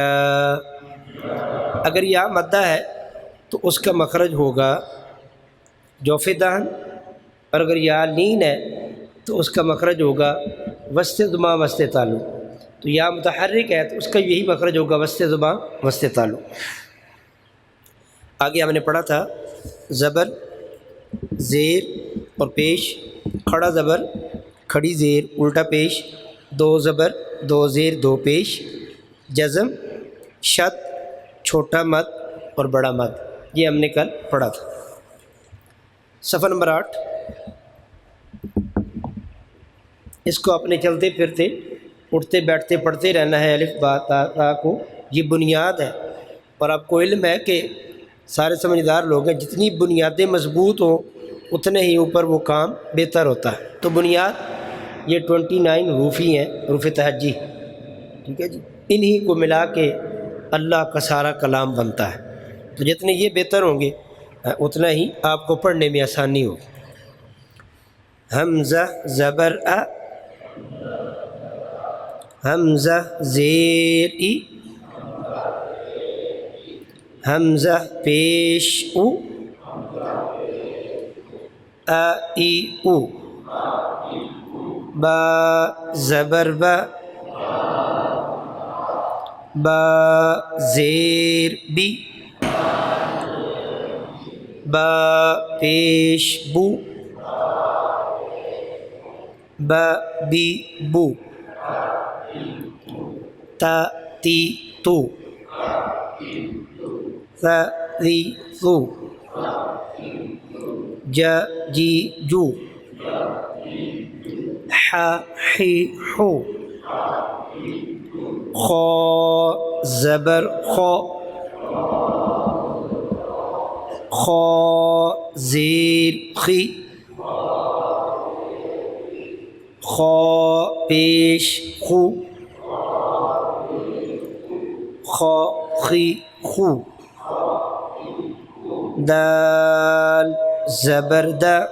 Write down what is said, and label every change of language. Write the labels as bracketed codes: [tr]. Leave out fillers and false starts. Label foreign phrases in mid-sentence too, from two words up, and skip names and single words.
[ur] اگر یا مدہ ہے تو اس کا مخرج ہوگا جوف دہن، اور اگر یا لین ہے تو اس کا مخرج ہوگا وسط زباں وسط تالو. تو یا متحرک ہے تو اس کا یہی مخرج ہوگا وسط زباں وسط تالو. آگے ہم نے پڑھا تھا زبر، زیر اور پیش. کھڑا زبر، کھڑی زیر، الٹا پیش. دو زبر، دو زیر، دو پیش. جزم، شد، چھوٹا مد اور بڑا مد، یہ ہم نے کل پڑھا تھا. صفحہ نمبر 8. اس کو اپنے چلتے پھرتے اٹھتے بیٹھتے پڑھتے رہنا ہے. الف با تا تا کو یہ بنیاد ہے، اور آپ کو علم ہے کہ سارے سمجھدار لوگ ہیں، جتنی بنیادیں مضبوط ہوں اتنے ہی اوپر وہ کام بہتر ہوتا ہے. تو بنیاد یہ 29 حروف ہی ہیں، حروف تہجی، ٹھیک ہے جی. انہی کو ملا کے اللہ کا سارا کلام بنتا ہے. تو جتنے یہ بہتر ہوں گے اتنا ہی آپ کو پڑھنے میں آسانی ہوگی. حمزہ زبر ا، حمزہ زیر ای، حمزہ پیش او، ا ای او. با زبر با، با زیر بی، با پیش بو، با بی بو، [ar] تا تی تو، ثا ذی ثو، [ur] جا جی جو، ح حی حو، خا زبر خا، خا زیر خی، خا پیش خو، خا خی خو، دال زبر دا،